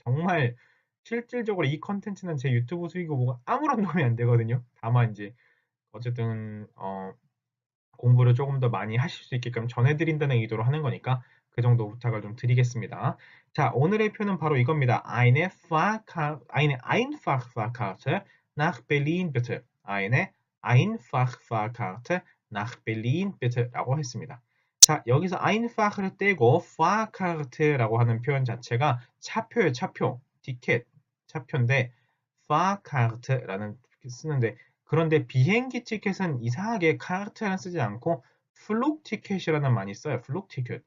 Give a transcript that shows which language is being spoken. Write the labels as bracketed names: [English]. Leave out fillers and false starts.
[Korean] 정말 실질적으로 이 컨텐츠는 제 유튜브 수익이 뭐가 아무런 도움이 안 되거든요. 다만 이제 어쨌든 공부를 조금 더 많이 하실 수 있게끔 전해드린다는 의도로 하는 거니까 그 정도 부탁을 좀 드리겠습니다. 자, 오늘의 표는 바로 이겁니다. [German] Eine Einfachfahrkarte nach Berlin bitte. Eine Einfachfahrkarte nach Berlin bitte [Korean] 라고 했습니다. 자, 여기서 einfach를 떼고 Fahrkarte라고 하는 표현 자체가 차표예요, 차표. 티켓, 차표인데 Fahrkarte라는 쓰는데 그런데 비행기 티켓은 이상하게 카르트는 쓰지 않고 플룩 티켓이라는 말이 써요. 플룩 티켓.